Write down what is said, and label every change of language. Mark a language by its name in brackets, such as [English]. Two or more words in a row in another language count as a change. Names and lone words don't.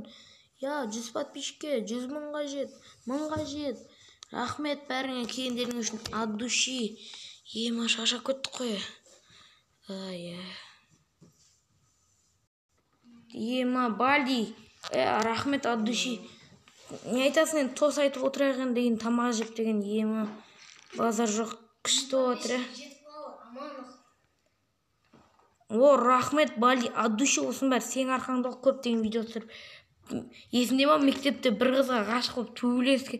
[Kazakh] 100 подписчикке 100 мыңға жет. Рахмет бәріңе келгендерің үшін [Russian] от души. [Kazakh] Шашап кеттік қой. Балди. Рахмет [Russian] от души. [Kazakh] Не айтасың енді, тос айтып отырайық деген тамақ жеп деген. Базар жоқ, күшті отыр. Рахмет Балди, [Russian] от души [Kazakh] болсын бәрі. Сен арқаңда көп деген видео түсіріп. Есінде ма, мектепте бір қызға ғашық болып төбелескен.